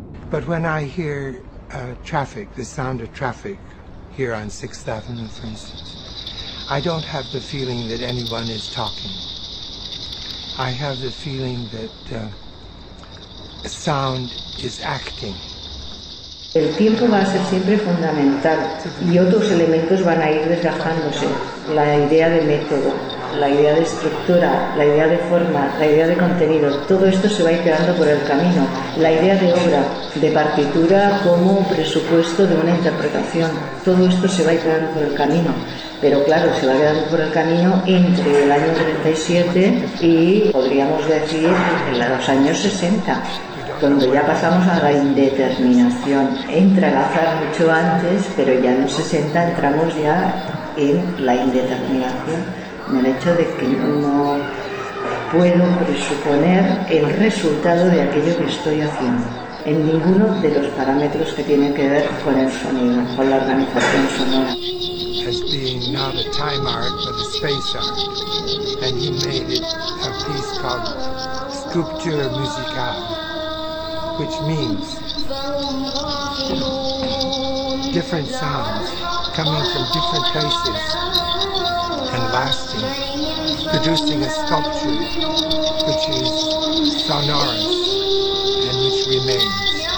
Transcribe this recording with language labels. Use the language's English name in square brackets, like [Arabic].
[English] But when I hear traffic, the sound of traffic here on 6th Avenue, for instance, I don't have the feeling that anyone is talking. I have the feeling that sound is acting. [Spanish] El tiempo va a ser siempre fundamental y otros elementos van a ir desgajándose. La idea de método, la idea de estructura, la idea de forma, la idea de contenido, todo esto se va a ir quedando por el camino. La idea de obra, de partitura como presupuesto de una interpretación, todo esto se va a ir quedando por el camino. Pero claro, se va quedando por el camino entre el año 37 y, podríamos decir, en los años 60. Cuando ya pasamos a la indeterminación, entra el azar mucho antes, pero ya en los 60 entramos ya en la indeterminación, en el hecho de que no puedo presuponer el resultado de aquello que estoy haciendo, en ninguno de los parámetros que tienen que ver con el sonido, con la organización sonora. [English] As being not a time art, but a space art, and he made it a piece called Sculpture Musicale. Which means different sounds coming from different places and lasting, producing a sculpture which is sonorous and which remains.